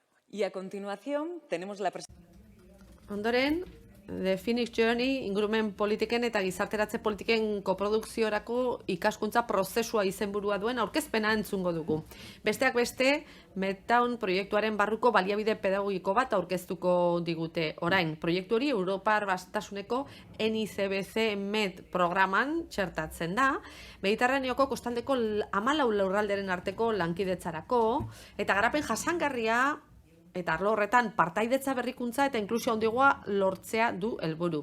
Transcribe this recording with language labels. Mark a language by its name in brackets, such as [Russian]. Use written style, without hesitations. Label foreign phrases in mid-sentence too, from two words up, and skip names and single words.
[Spanish] Y a continuación tenemos la presentación. [Basque] Ondoren, The Phoenix Journey ingurumen politiken eta gizarteratze politiken koprodukziorako ikaskuntza prozesua izenburua duen aurkezpena entzungo dugu. Besteak beste, Medtown proiektuaren barruko baliabide pedagogiko bat aurkeztuko digute. Orain, proiektu hori Europar Batasuneko NICBC Med programan txertatzen da, Mediterraneoko kostaldeko 14 lurralderen arteko lankidetzarako, eta garapen jasangarria eta arlo horretan partaidetza berrikuntza eta inklusio handiagoa lortzea du helburu.